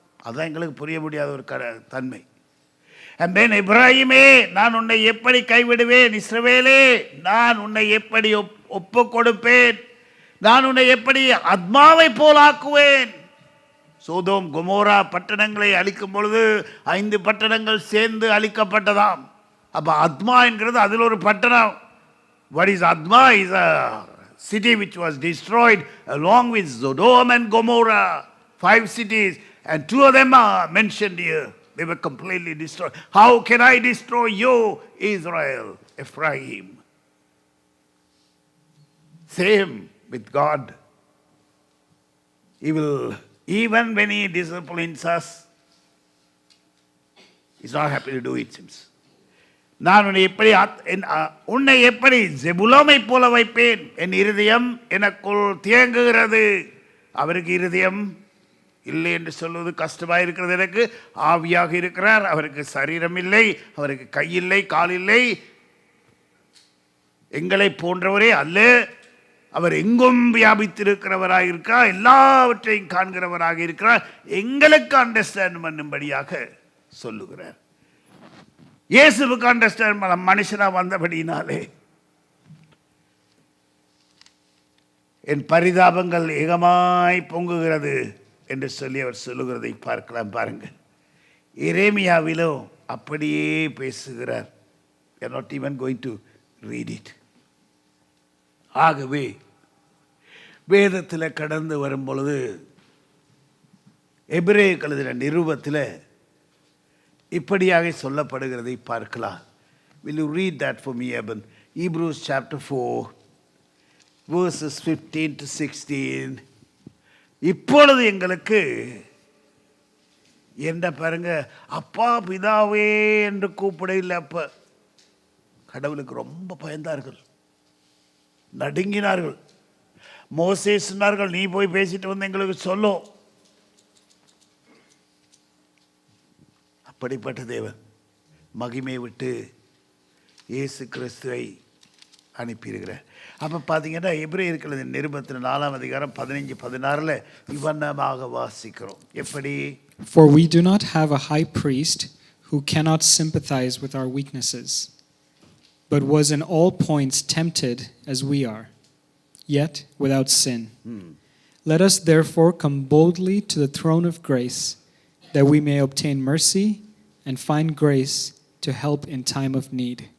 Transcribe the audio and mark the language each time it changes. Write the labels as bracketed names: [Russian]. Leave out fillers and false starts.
[Tamil] அதுதான் எங்களுக்கு புரிய முடியாத ஒரு தன்மை. [English] And then [Tamil] இப்ராஹிமே, நான் உன்னை எப்படி கைவிடுவேன், இஸ்ரவேலே நான் உன்னை எப்படி ஒப்பு கொடுப்பேன், நான் உன்னை எப்படி அத்மாவை போல் ஆக்குவேன். சோதோம் கொமோரா பட்டணங்களை அழிக்கும் பொழுது 5 பட்டணங்கள் சேர்ந்து அழிக்கப்பட்டதாம். அப்போ அத்மா என்கிறது அதில் ஒரு பட்டணம். [English] What is Adma? Is a city which was destroyed along with Sodom and Gomorrah. 5 cities, and 2 of them are mentioned here. They were completely destroyed. How can I destroy you, Israel, Ephraim? Same with God. He will, even when He disciplines us, He's not happy to do it, seems. [Tamil] நான் உன்னை எப்படி ஜெபுலோமை போல வைப்பேன், என் இருதயம் எனக்குள் தியங்குகிறது. அவருக்கு இருதயம் இல்லை என்று சொல்வது கஷ்டமாக இருக்கிறது. எனக்கு ஆவியாக இருக்கிறார், அவருக்கு சரீரம் இல்லை, அவருக்கு கை இல்லை, கால் இல்லை. எங்களை போன்றவரே அல்ல, அவர் எங்கும் வியாபித்திருக்கிறவராக இருக்கிறார், எல்லாவற்றையும் காண்கிறவராக இருக்கிறார். எங்களுக்கு அண்டர்ஸ்டாண்ட் பண்ணும்படியாக சொல்லுகிறார். இயேசுவுக்கு அண்டர்ஸ்டாண்ட் பண்ண மனுஷனாக வந்தபடினாலே என் பரிதாபங்கள் ஏகமாய் பொங்குகிறது என்று சொல்லி அவர் சொல்லுகிறதை பார்க்கலாம். பாருங்கள், எரேமியாவிலும் அப்படியே பேசுகிறார். [English] We are not even going to read it. [Tamil] ஆகவே வேதத்தில் கடந்து வரும் பொழுது எபிரேயருக்கு எழுதின நிருபத்தில் இப்படியாக சொல்லப்படுகிறதை பார்க்கலாம். [English] Will you read that for me, Eben? Hebrews chapter 4, verses 15 to 16. [Tamil] இப்பொழுது எங்களுக்கு என்ன பாருங்க, அப்பா பிதாவே என்று கூப்பிட இல்லை. அப்ப கடவுளுக்கு ரொம்ப பயந்தார்கள், நடுங்கினார்கள். மோசே சொன்னார்கள், நீ போய் பேசிட்டு வந்து எங்களுக்கு சொல்லும். அப்படிப்பட்ட தேவன் மகிமை விட்டு இயேசு கிறிஸ்துவை அனுப்பியிருக்கிறார். அப்போ பார்த்தீங்கன்னா எபிரேயருக்கு நிருபத்தில் 4ஆம் அதிகாரம் 15-16 இவண்ணமாக வாசிக்கிறோம். எப்படி? [English] For we do not have a high priest who cannot sympathize with our weaknesses, but was in all points tempted as we are, yet without sin. Let us therefore come boldly to the throne of grace, that we may obtain mercy and find grace to help in time of need.